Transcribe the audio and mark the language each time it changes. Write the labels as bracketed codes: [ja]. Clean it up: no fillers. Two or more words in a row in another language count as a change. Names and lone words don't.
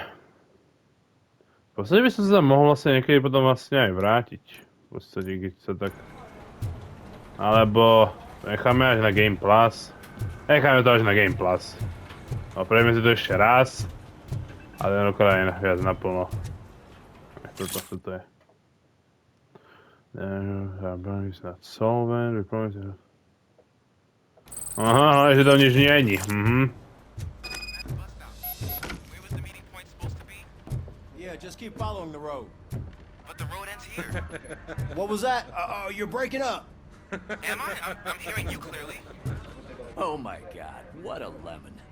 [sk] V podstate by som sa tam mohol vlastne niekedy potom vlastne aj vrátiť. V podstate, keď sa tak... Alebo... Necháme až na Game Plus. Necháme to až na Game Plus. No prejme si to ešte raz. Ale tentokrát aj viac naplno. Toto je. [en] Is not solvent. [sk] Aha, že to nič není. [en] Yeah, just keep following the road. But the road ends here. What was that? You're breaking up. Am I? I'm hearing you clearly. Oh my god, what a lemon.